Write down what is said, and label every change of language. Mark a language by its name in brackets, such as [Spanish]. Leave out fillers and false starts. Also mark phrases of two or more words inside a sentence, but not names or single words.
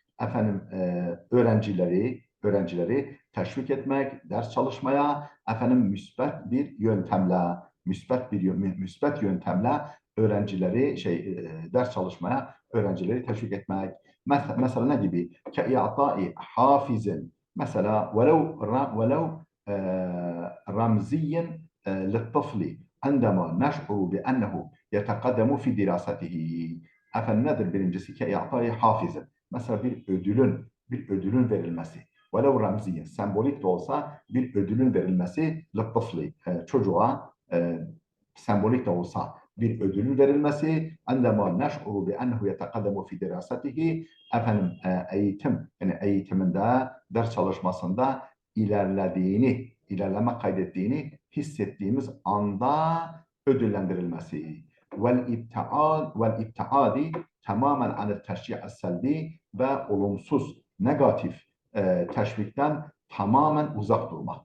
[Turkish] Öğrencileri teşvik etmek, ders çalışmaya, müsbet bir yöntemle, müsbet yöntemle ders çalışmaya öğrencileri teşvik etmek. Mesela ne gibi? [Arabic] كإعطاء حافز. Mesela ولو رمزيا للطفل عندما نشعر بأنه يتقدم في دراسته. [Turkish] Nedir birincisi? [Arabic] كإعطاء حافز. [Turkish] Mesela bir ödülün verilmesi. [Arabic] ولو رمزيا, [Turkish] sembolik de olsa bir ödülün verilmesi للطفل, çocuğa sembolik de olsa bir ödülün verilmesi. [Arabic] عندما نشعر بأنه يتقدم في دراسته, [Turkish] eğitiminde, ders çalışmasında ilerleme kaydettiğini hissettiğimiz anda ödüllendirilmesi. [Arabic] والابتعاد تماما عن التشجيع السلبي, [Turkish] ve olumsuz, negatif teşvikten tamamen uzak durmak.